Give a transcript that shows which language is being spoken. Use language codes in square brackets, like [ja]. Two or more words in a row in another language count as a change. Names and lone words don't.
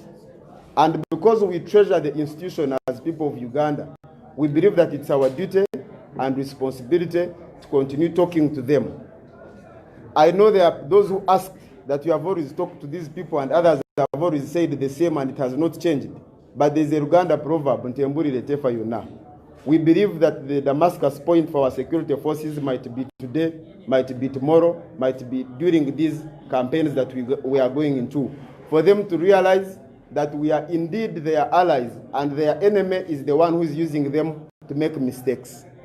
[en] And because we treasure the institution as people of Uganda, we believe that it's our duty and responsibility to continue talking to them. I know there are those who ask that you have always talked to these people, and others have always said the same and it has not changed. But there's a Uganda proverb, [lg] Ntembuli letefa yona. [en] We believe that the Damascus point for our security forces might be today, might be tomorrow, might be during these campaigns that we are going into, for them to realize that we are indeed their allies and their enemy is the one who is using them to make mistakes.